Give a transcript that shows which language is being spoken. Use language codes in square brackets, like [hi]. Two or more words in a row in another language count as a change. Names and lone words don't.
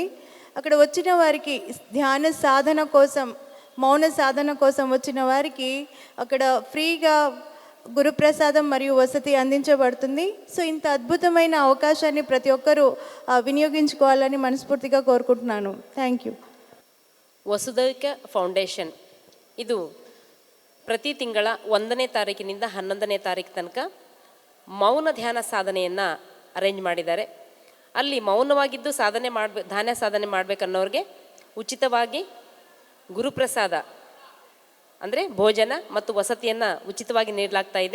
[te] అక్కడ వచ్చిన వారికి ధ్యాన సాధన కోసం, మౌన సాధన కోసం వచ్చిన వారికి అక్కడ ఫ్రీగా గురుప్రసాదం మరియు వసతి అందించబడుతుంది. సో ఇంత అద్భుతమైన అవకాశాన్ని ప్రతి ఒక్కరూ వినియోగించుకోవాలని మనస్ఫూర్తిగా కోరుకుంటున్నాను. [en] thank you. [kn] ವಸುದೈಕ ಫೌಂಡೇಶನ್ ಇದು ಪ್ರತಿ ತಿಂಗಳ 1ನೇ ತಾರೀಕಿನಿಂದ 11ನೇ ತಾರೀಕು ತನಕ ಮೌನ ಧ್ಯಾನ ಸಾಧನೆಯನ್ನು ಅರೇಂಜ್ ಮಾಡಿದ್ದಾರೆ. ಅಲ್ಲಿ ಮೌನವಾಗಿದ್ದು ಧ್ಯಾನ ಸಾಧನೆ ಮಾಡಬೇಕನ್ನೋರಿಗೆ ಉಚಿತವಾಗಿ ಗುರುಪ್ರಸಾದ ಅಂದರೆ ಭೋಜನ ಮತ್ತು ವಸತಿಯನ್ನು ಉಚಿತವಾಗಿ ನೀಡಲಾಗ್ತಾ ಇದೆ.